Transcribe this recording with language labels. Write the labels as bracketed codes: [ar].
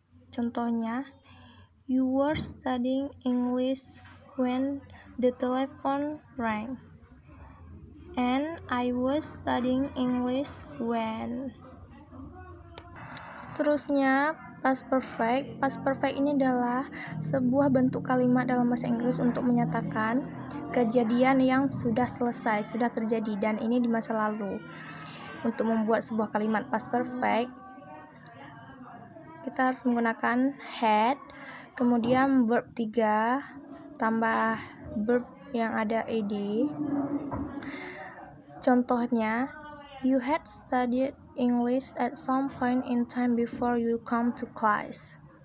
[id] Contohnya, [en] you were studying English when the telephone rang, and I was studying English when. [id] Seterusnya, past perfect. Past perfect ini adalah sebuah bentuk kalimat dalam bahasa Inggris untuk menyatakan kejadian yang sudah selesai, sudah terjadi, dan ini di masa lalu. Untuk membuat sebuah kalimat past perfect, kita harus menggunakan had, kemudian verb 3 tambah verb yang ada ed. Contohnya, [en] you had studied English at some point in time before you come to class.